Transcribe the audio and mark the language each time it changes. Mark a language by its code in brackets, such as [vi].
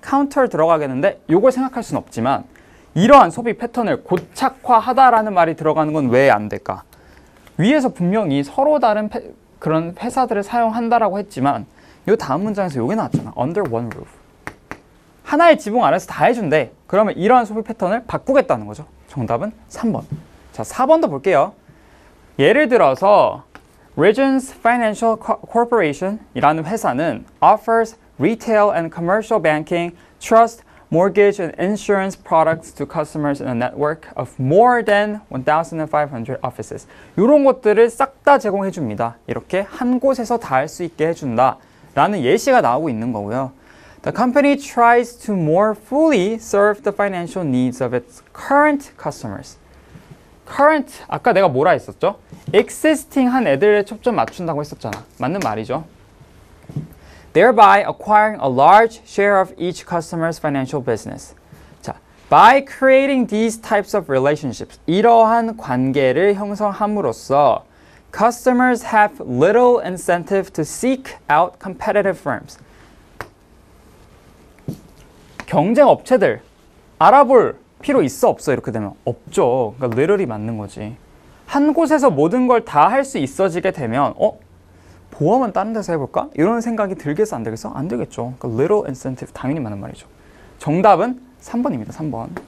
[ko] counter 들어가겠는데? 이걸 생각할 수는 없지만 이러한 소비 패턴을 고착화하다라는 말이 들어가는 건 왜 안 될까? 위에서 분명히 서로 다른 그런 회사들을 사용한다라고 했지만 이 다음 문장에서 이게 나왔잖아. [en] under one roof. [ko] 하나의 지붕 아래서 다 해준대. 그러면 이러한 소비 패턴을 바꾸겠다는 거죠. 정답은 3번. 자, 4번도 볼게요. 예를 들어서 [en] Regions Financial Corporation 이라는 회사는 offers retail and commercial banking, trust, mortgage and insurance products to customers in a network of more than 1,500 offices. [ko] 이런 것들을 싹 다 제공해 줍니다. 이렇게 한 곳에서 다 할 수 있게 해준다 라는 예시가 나오고 있는 거고요. [en] The company tries to more fully serve the financial needs of its current customers. [ko] current, 아까 내가 뭐라 했었죠? existing 한 애들에 초점 맞춘다고 했었잖아. 맞는 말이죠. [en] Thereby acquiring a large share of each customer's financial business. 자, by creating these types of relationships, [ko] 이러한 관계를 형성함으로써 [en] customers have little incentive to seek out competitive firms. [ko] 경쟁 업체들 알아볼 필요 있어 없어? 이렇게 되면 없죠. 그러니까 little이 맞는 거지. 한 곳에서 모든 걸 다 할 수 있어지게 되면 보험은 다른 데서 해볼까? 이런 생각이 들겠어 안 들겠어? 안 되겠죠. 그러니까 little incentive 당연히 맞는 말이죠. 정답은 3번입니다. 3번.